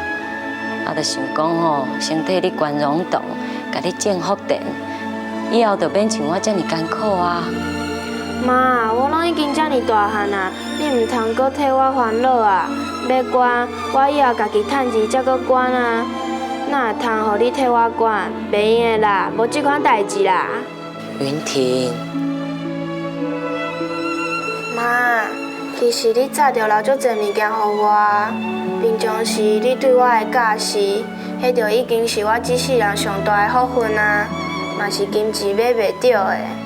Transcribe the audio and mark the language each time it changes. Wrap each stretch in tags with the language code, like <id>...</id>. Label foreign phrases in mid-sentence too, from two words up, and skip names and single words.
<nan>就想讲吼，先替你关容堂，甲你种福田，以后就免像我遮尔艰苦啊。妈，我拢已经遮尔大汉啊，你毋通搁替我烦恼啊！要管，我以后家己趁钱才搁管啊。哪会通互你替我管？袂用的啦，无即款代志啦。云婷，妈，其实你早就留足侪物件互我。平常时你对我的教示，迄就已经是我这世人上大的福分啊，嘛是金钱买袂到的。</nan>